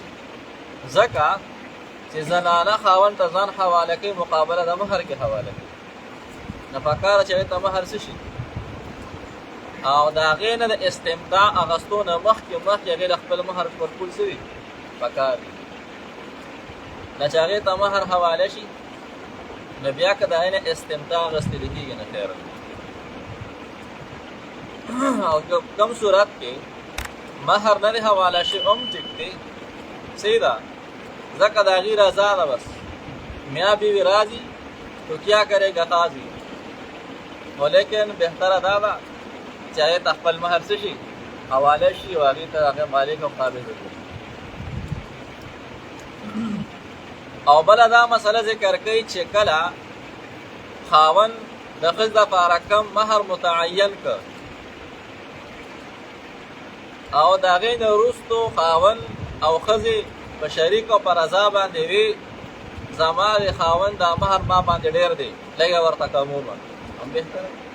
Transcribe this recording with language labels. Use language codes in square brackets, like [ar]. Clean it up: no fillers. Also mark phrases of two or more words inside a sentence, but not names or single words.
[ps] ځکه چې زنانه خاوند ته ځان حواله کوي مقابله د مهر کې حواله کوي نو پکاره چې هغې ته مهر څه شي او د هغې نه د استمتاع اخیستو نه مخکې هغې له خپل مهر ورکول څه وي پکار دي، نه چې هغې ته مهر حواله شي نو بیا که د هغې نه استمتاع اخیستلی کېږي نه خیر دی. او کوم صورت کې مهر نه دی حواله شي هم ټیک دی صحیح ده، ځکه د هغې رضا ده بس [ur] میاں بیوی راضي تو کیا کرے گا قاضي، [ps] خو لیکن بهتره دا ده چې هغې ته خپل مهر څه شي حواله شي او هغې ته هغې مالک او قابض وکړي. او بله دا مسله ذکر کوي چې کله خاوند د ښځې دپاره کم مهر متعین کړ او د هغې نه وروستو خاوند او ښځې په شریک او په رضا باندې وي زما د خاوند دا مهر ما باندې ډېر دی لږه ورته کمومه هم بهتره،